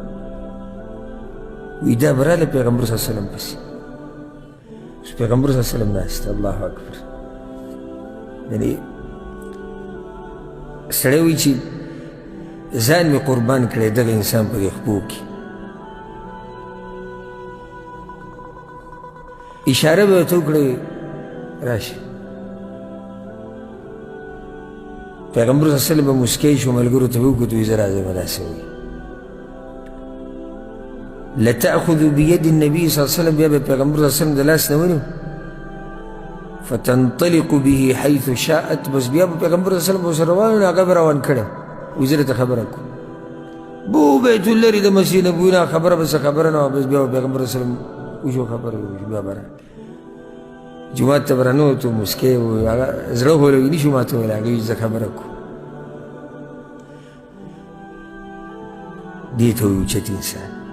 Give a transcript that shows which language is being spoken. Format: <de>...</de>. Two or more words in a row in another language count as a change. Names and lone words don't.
<ps>وی دا براله پیغمبر</ps> <ar>صلی الله علیه وسلم</ar> <ps>پسې پیغمبر</ps> <ar>صلی الله علیه وسلم</ar> <ps>ناست</ps> <ar>الله اکبر</ar> <ps>یعنی سړی وایي چې ځان مې قربان کړی دغه انسان په دې خپو کې اشاره به ورته وکړې راشه پیغمبر</ps> <ar>صلی الله علیه وسلم</ar> <ps>به مسکی شو ملګرو ته به وکتو وایي زه راځم داسې وایي</ps> <ar>لتأخذ بيد النبي صلى الله عليه وسلم</ar> <ps>بیا به پیغمبر</ps> <ar>صلی الله علیه وسلم</ar> <ps>د لاس نه ونیو</ps> <ar>فتنطلق به حيث شاءت</ar> <ps>بس بیا به پیغمبر</ps> <ar>صلی الله علیه وسلم</ar> <ps>ورسره روان و هغه به روان کړی وایي زه درته خبره کوم بو بیت لرې د مسجد نبوي نه خبره به څه خبره نه وه بس بیا به پیغمبر</ps> <ar>صلی الله علیه وسلم</ar> <ps>وشو خبره وشو بیا به راغی جومات ته به راننوتو مسکی و هغه زړه غولوي نه شو ماته ویلی هغه وایي زه خبره کوم دې ته وایي اوچت انسان</ps>